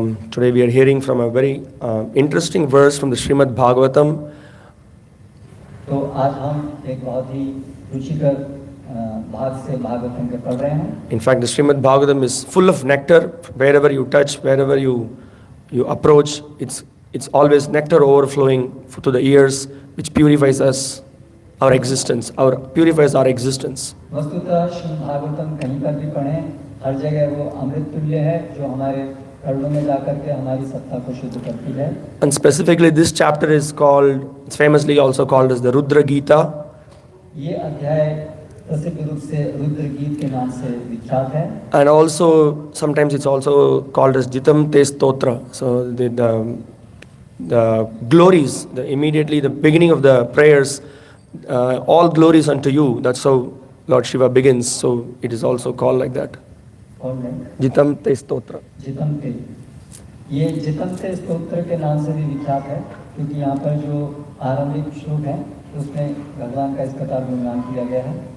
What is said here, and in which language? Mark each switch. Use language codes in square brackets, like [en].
[en] Today we are hearing from a very interesting verse from the Śrīmad-Bhāgavatam. [hi] तो आज हम एक बहुत ही रुचिकर भाग से भागवतम के पढ़ रहे हैं। [en] In fact, the Śrīmad-Bhāgavatam is full of nectar. Wherever you touch, wherever you approach, it's always nectar overflowing to the ears, which purifies us, our existence, purifies our existence. [hi] वस्तुतः श्रीमद् भागवतम कहीं पर भी पढ़ें, हर जगह वो अमृत तुल्य है जो हमारे कर्णों में जाकर के हमारी सत्ता को शुद्ध करती है. [en] And specifically this chapter is called, it's famously also called as the Rudra Gita. [hi] ये अध्याय प्रसिद्ध रूप से रुद्र गीत के नाम से विख्यात है. [en] And also sometimes it's also called as Jitam Te Stotra. So the glories, immediately the beginning of the prayers, all glories unto you. That's how Lord Shiva begins. So it is also called like that. [hi] और नहीं, [sa] Jitam Te Stotra. [hi] जितम ते, ये जितम ते स्तोत्र के नाम से भी विख्यात है क्योंकि यहाँ पर जो आरंभिक श्लोक है उसमें भगवान का इस प्रकार गुणगान किया गया है.